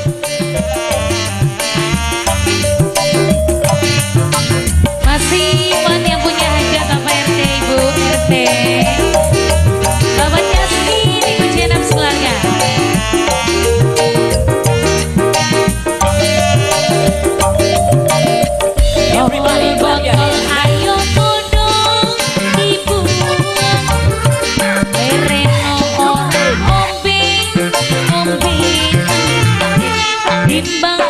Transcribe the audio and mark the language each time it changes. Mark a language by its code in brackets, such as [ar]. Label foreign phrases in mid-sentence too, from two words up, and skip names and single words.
[id] Masih buat yang punya hajat Bapak RT, Ibu RT. Bapak Jasmine, Ibu Jenab sekeluarga. [en] Everybody clap your hands. Ayo podong ibu Reno orang ombe timbang